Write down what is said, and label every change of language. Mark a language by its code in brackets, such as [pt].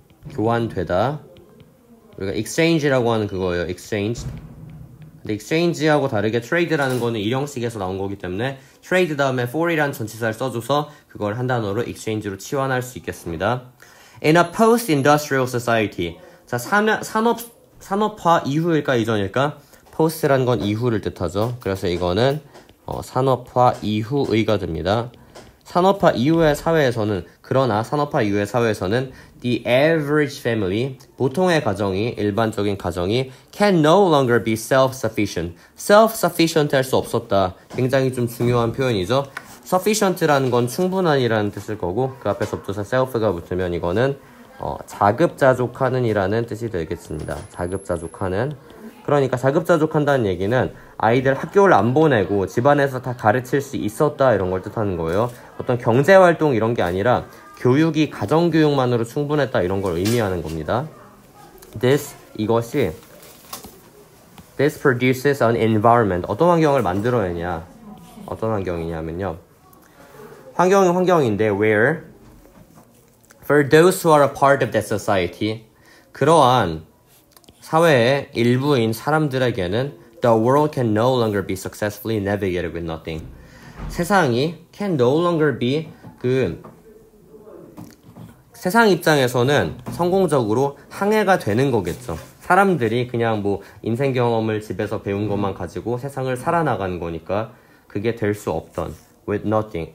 [ko] 교환되다. 우리가 exchange라고 하는 그거예요. exchange. 근데 exchange하고 다르게 trade라는 거는 일형식에서 나온 거기 때문에 trade 다음에 for이라는 전치사를 써줘서 그걸 한 단어로 exchange로 치환할 수 있겠습니다. [en] In a post-industrial society. [ko] 자, 산업화 이후일까 이전일까? post라는 건 이후를 뜻하죠. 그래서 이거는 산업화 이후의가 됩니다. 산업화 이후의 사회에서는 그러나 산업화 이후의 사회에서는 [en] the average family [ko] 보통의 가정이 일반적인 가정이 [en] can no longer be self-sufficient. [ko] self-sufficient 할 수 없었다. 굉장히 좀 중요한 표현이죠. sufficient라는 건 충분한이라는 뜻일 거고 그 앞에 접두사 self가 붙으면 이거는 자급자족하는 이라는 뜻이 되겠습니다. 자급자족하는. 그러니까 자급자족한다는 얘기는 아이들 학교를 안 보내고 집안에서 다 가르칠 수 있었다 이런 걸 뜻하는 거예요. 어떤 경제활동 이런 게 아니라 교육이 가정교육만으로 충분했다 이런 걸 의미하는 겁니다. 이것이 [en] This produces an environment. [ko] 어떤 환경을 만들어내냐. 어떤 환경이냐면요. 환경은 환경인데 [en] where for those who are a part of that society [ko] 그러한 사회의 일부인 사람들에게는 [en] the world can no longer be successfully navigated with nothing. [ko] 세상이 [en] can no longer be [ko] 세상 입장에서는 성공적으로 항해가 되는 거겠죠. 사람들이 그냥 뭐 인생 경험을 집에서 배운 것만 가지고 세상을 살아나가는 거니까 그게 될 수 없던 [en] with nothing.